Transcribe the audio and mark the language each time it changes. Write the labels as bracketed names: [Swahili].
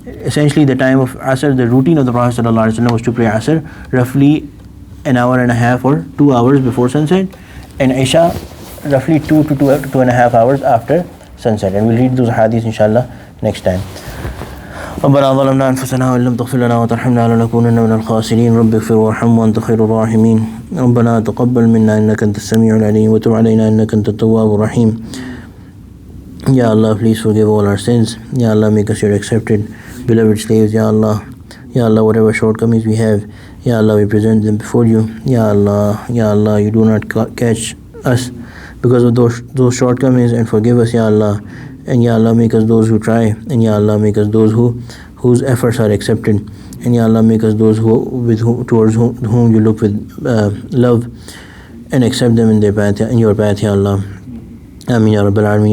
[English] Essentially the time of Asr, the routine of the Prophet [Arabic] sallallahu alaihi wasallam [English] was to pray Asr roughly an hour and a half or 2 hours before sunset, and Isha roughly 2 to 2.5 hours after sunset. And we'll read those hadiths inshallah next time. [Arabic] ربنا ظلمنا أنفسنا وإن لم تغفر لنا وترحمنا لنكونن من الخاسرين رب اغفر وارحم وأنت خير الراحمين ربنا تقبل منا إنك أنت السميع العليم وتب علينا إنك أنت التواب الرحيم [English] Ya Allah, please forgive all our sins. Ya Allah, make us your accepted, beloved slaves. Ya Allah, whatever shortcomings we have, Ya Allah, we present them before you. Ya Allah, you do not catch us because of those shortcomings, and forgive us, Ya Allah. And Ya Allah, make us those who try, and Ya Allah, make us those whose efforts are accepted, and Ya Allah, make us those towards whom you look with love, and accept them in your path, Ya Allah. [Arabic] Ameen Ya Rabbil Alameen.